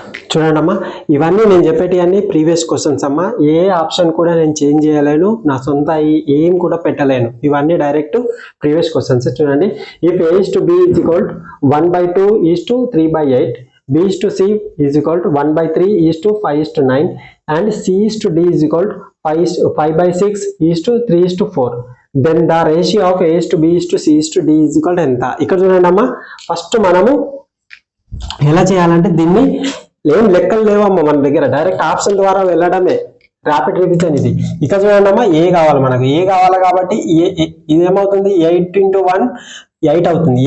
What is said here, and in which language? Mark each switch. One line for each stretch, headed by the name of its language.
Telugu: చూడండి అమ్మా, ఇవన్నీ నేను చెప్పేటివన్నీ ప్రీవియస్ క్వశ్చన్స్ అమ్మా. ఏ ఆప్షన్ కూడా నేను చేంజ్ చేయలేను, నా సొంత ఏం కూడా పెట్టలేను. ఇవన్నీ డైరెక్ట్ ప్రీవియస్ క్వశ్చన్స్.
English: చూడండి, if a is to b is equal to 1/2 is to 3/8, b is to c is equal to 1/3 is to 5 is to 9, and c is to d is equal to 5/6 is to 3 is to 4, then the ratio of a is to b is to c is to d is equal to ఎంత?
Telugu: ఇక్కడ చూడండి అమ్మా, first మనము ఎలా చేయాలంటే దీన్ని ఏం లెక్కలు లేవమ్మా మన దగ్గర, డైరెక్ట్ ఆప్షన్ ద్వారా వెళ్ళడమే ర్యాపిడ్ రివిజన్ ఇది. ఇక చూడండి అమ్మా, ఏ కావాలి మనకు, ఏ కావాలి కాబట్టి ఇది ఏమవుతుంది, 8 × 1 8 అవుతుంది.